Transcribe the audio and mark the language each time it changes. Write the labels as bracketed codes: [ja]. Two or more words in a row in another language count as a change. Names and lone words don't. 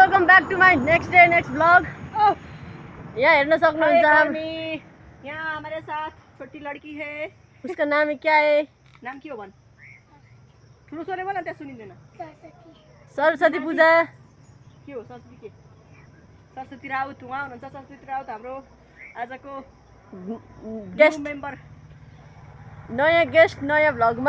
[en] back to my next day, next vlog. [ne] यहाँ हेर्न सक्नुहुन्छ [hi] यहाँ हमारे साथ छोटी लड़की है. उसका नाम क्या है? [ne] नाम के हो भन? ठुलो स्वरले बोल न, त्यहाँ सुनिँदैन. सरस्वती पूजा. के हो सरस्वती के? सरस्वती राउत उहाँ हुनुहुन्छ. सरस्वती राउत हाम्रो आजको गेस्ट मेम्बर. नयाँ गेस्ट नयाँ भ्लगमा.